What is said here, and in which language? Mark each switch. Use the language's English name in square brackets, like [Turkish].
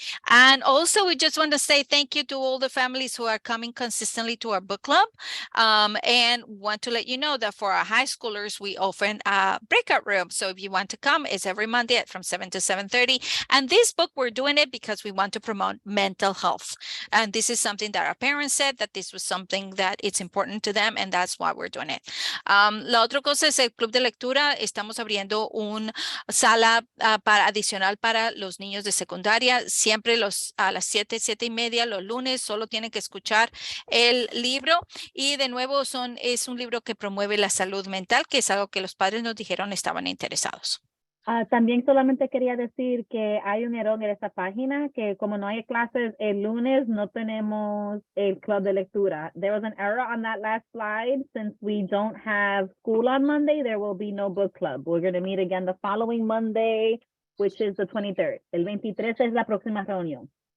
[English] And also, we just want to say thank you to all the families who are coming consistently to our book club, and want to let you know that for our high schoolers, we offer a breakout room. So if you want to come, it's every Monday from 7 to 7:30. And this book, we're doing it because we want to promote mental health. And this is something that our parents said that this was something that it's important to them, and that's why we're doing it. [Spanish] La otra cosa es el club de lectura. Estamos abriendo una sala adicional para los niños de secundaria. Siempre a las 7:30 los lunes, solo tienen que escuchar el libro, y de nuevo es un libro que promueve la salud mental, que es algo que los padres nos dijeron estaban interesados. También solamente quería decir que hay un error en esta página, que como no hay clases el lunes, no tenemos el club de lectura. [English] There was an error on that last slide. Since we don't have school on Monday, there will be no book club. We're going to meet again the following Monday, which is the 23rd. [Spanish] El 23 es la próxima reunión.